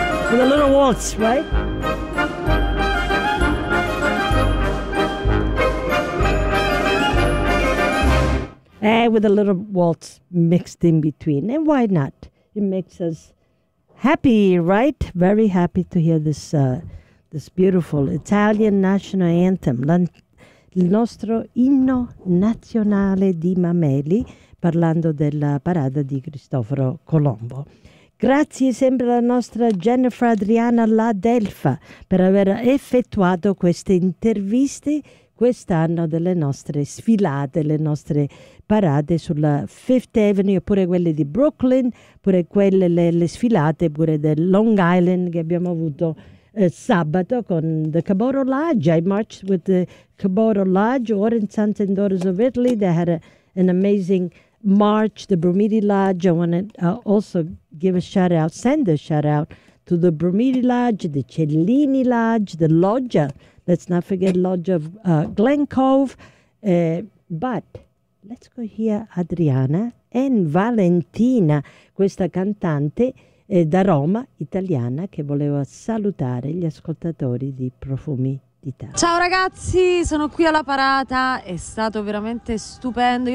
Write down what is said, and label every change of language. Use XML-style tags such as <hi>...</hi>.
<en>With a little waltz, right? With a little waltz mixed in between. And why not? It makes us happy, right? Very happy to hear this this beautiful Italian national anthem,</en> <it>il nostro inno nazionale di Mameli, parlando della parada di Cristoforo Colombo. Grazie sempre alla nostra Jennifer Adriana La Delfa per aver effettuato queste interviste quest'anno delle nostre sfilate, le nostre parade sulla Fifth Avenue, oppure quelle di Brooklyn, oppure quelle le sfilate pure del Long Island che abbiamo avuto sabato con the Cabot Lodge.</it> <en>I marched with the Cabot Lodge, Orange Sons and Daughters of Italy. They had an amazing march, the Brumidi Lodge. I want to also give a shout out, send a shout out to the Brumidi Lodge, the Cellini Lodge, the Loggia. Let's not forget Lodge of Glen Cove. But let's go hear</en> <it>Adriana and Valentina, questa cantante da Roma, italiana, che voleva salutare gli ascoltatori di Profumi d'Italia. Ciao ragazzi, sono qui alla parata, è stato veramente stupendo.</it>